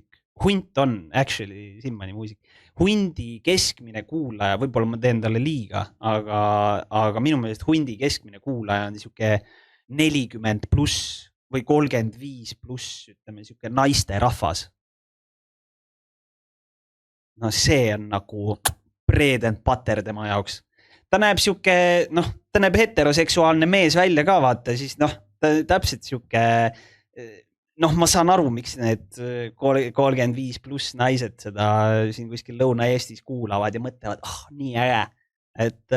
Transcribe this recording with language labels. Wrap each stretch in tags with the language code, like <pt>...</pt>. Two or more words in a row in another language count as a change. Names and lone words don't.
<et>Hunt on actually Simmani muusik. Hundi keskmine kuulaja, võib-olla ma teen talle liiga, aga minu meelest Hundi keskmine kuulaja on siuke 40 pluss või 35 pluss, ütleme, siuke naiste rahvas. No see on nagu</et> <en>bread and butter</en> <et>tema jaoks. Ta näeb siuke, ta näeb heteroseksuaalne mees välja ka, vaata, siis ta täpselt siuke, ma saan aru, miks need 35 pluss naised seda siin kuskil Lõuna-Eestis kuulavad ja mõtlevad, nii äge, et...</et>